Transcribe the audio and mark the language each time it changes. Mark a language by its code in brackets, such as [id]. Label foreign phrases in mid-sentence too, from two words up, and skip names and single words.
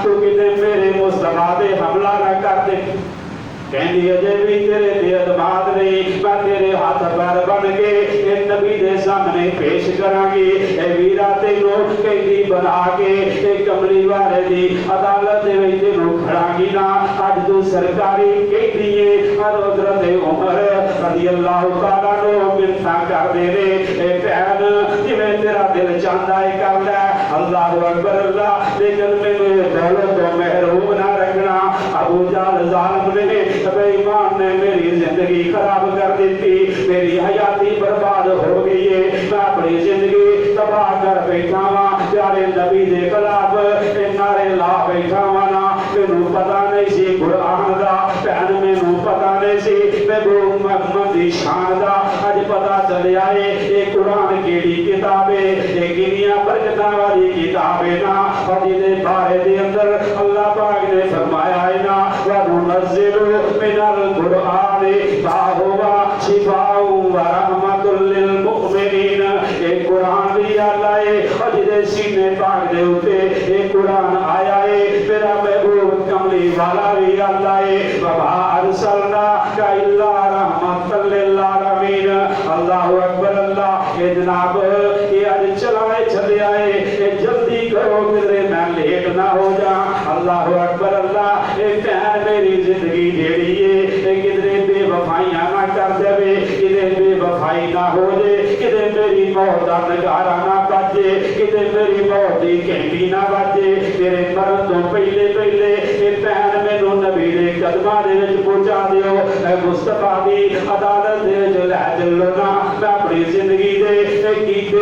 [pa] تو کتے میرے مصطفیٰ دے حملہ نہ کر دے۔ کہندی اجے بھی تیرے تے اعتماد نہیں، میں تیرے ہاتھ پیر بنھ کے ایہ نبی دے سامنے پیش کراں گی. اے ویرا تینوں قیدی بنا کے ایہ کملی والے دی عدالت دے وچ تینوں کھڑاں گی نا. اج تو سرکاری قیدی ہے۔ حضرت عمر [ar] رضي الله تعالى عنه [pa] منتاں کردے نیں، اے بھین جویں تیرا دل چاہتا ہے کر لے. [ar] الله أكبر الله. [pa] لیکن مینوں دولت توں محروم نہ رکھنا۔ ابو جہل ظالم نے بے ایمان نے میری زندگی خراب کر دی، میری حیاتی برباد ہو گئی ہے. میں اپنی زندگی تباہ کر بیٹھا واں، پیارے نبی دے خلاف نعرے لا بیٹھا واں نا. مینوں پتا نہیں سی قرآن دا، بھین مینوں پتا نہیں سی محبوب محمد دی شان دا. اج پتا چلیا ہے ایہ قرآن کیہڑی کتاب ہے، ایہ کنیاں برکتاں والی کتاب ہے نا. اور جیہدے بارے دے اندر اللہ پاک نے فرمایا ہے نا, [ar] وننزل من القرآن ما هو شفاء ورحمة للمؤمنين. [pa] مومنین ایہ قرآن دی گل ہے اور جیہدے سینے پاک دے اتے ایہ قرآن آیا ہے میرا محبوب کملی والا بھی اللہ ہے [ar] وما أرسلناك إلا رحمة للعالمين الله أكبر الله [pa] ایہ جناب ایہ اج چلائے چلے آئے ایہ جلدی کرو کدھرے میں لیٹ نہ ہو جاں [ar] الله أكبر الله [pa] ایہ بھین میری زندگی جیہڑی ہے ایہ کدھرے بے وفائیاں نہ کر دیوے کدھرے بے وفائی نہ ہو جے کدھرے میری موت دا نقارہ نہ وجے کدھرے میری موت دی گھنٹی نہ وجے تیرے مرن توں پہلے پہلے ایہ بھین مینوں نبی دے قدماں دے وچ پہنچا دیو اے مصطفیٰ دی عدالت دے وچ لے چلو نا میں اپنی زندگی دے کیتے